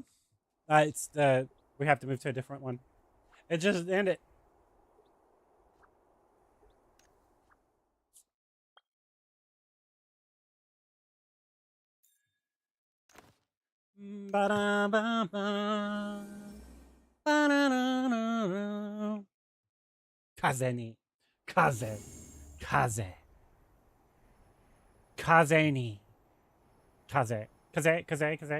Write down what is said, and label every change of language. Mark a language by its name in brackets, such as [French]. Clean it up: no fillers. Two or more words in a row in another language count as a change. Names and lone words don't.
[English] It's the we have to move to a different one. It just ended. Ba da ba ba. Ba da da da. [Japanese] Kaze ni. Kaze. Kaze. Kaze ni. Kaze. Kaze. Kaze. Kaze.